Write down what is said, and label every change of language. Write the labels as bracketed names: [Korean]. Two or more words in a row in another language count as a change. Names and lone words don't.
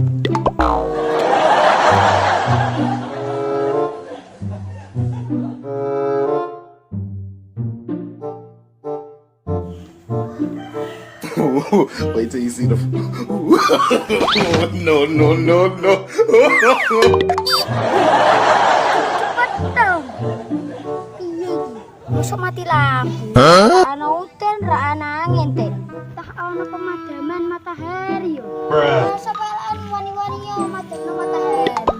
[English] Wait till you see the. No, no, no, no. [Javanese] Cepet dong. Piye iki? Mosok mati lampu. Ana udan ra ana angin, Teh. Tak ana pemadaman matahari yo. [English] Bruh. [Javanese] Mosok pelan wani-wani yo madamno matahari.